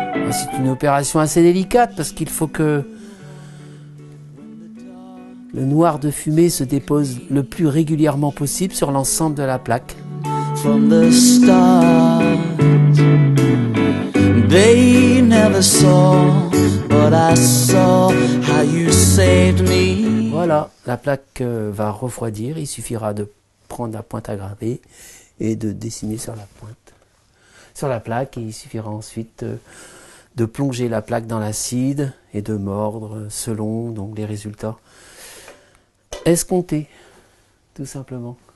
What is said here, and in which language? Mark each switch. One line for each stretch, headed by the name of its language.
French: C'est une opération assez délicate parce qu'il faut que le noir de fumée se dépose le plus régulièrement possible sur l'ensemble de la plaque.
English: From the start, they never saw, but I saw how you saved me.
French: Voilà, la plaque va refroidir. Il suffira de prendre la pointe à graver et de dessiner sur la pointe, sur la plaque. Et il suffira ensuite de plonger la plaque dans l'acide et de mordre selon donc les résultats escomptés, tout simplement.